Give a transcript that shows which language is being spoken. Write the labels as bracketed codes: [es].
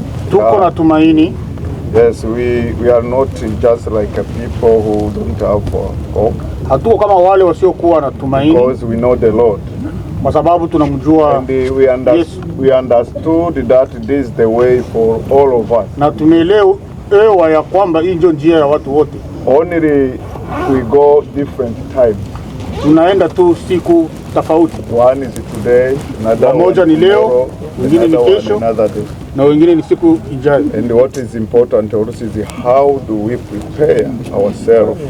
[sw] Tuko na tumaini. [en] Yes, we are not just like a people who don't have hope. [sw] Hatuko kama wale wasiokuwa na tumaini. [en] Because we know the Lord. [sw] Kwa sababu tunamjua. [en] And we understood that this is the way for all of us. [sw] Na tumeelewa ya kwamba hii ndio njia ya watu wote. [en] Only we go different times. [sw] Tunaenda tu siku tofauti. [en] One is today, another [sw] moja ni leo, mwingine ni kesho, na wengine ni siku ijayo. [en] And what is important also is how do we prepare ourselves.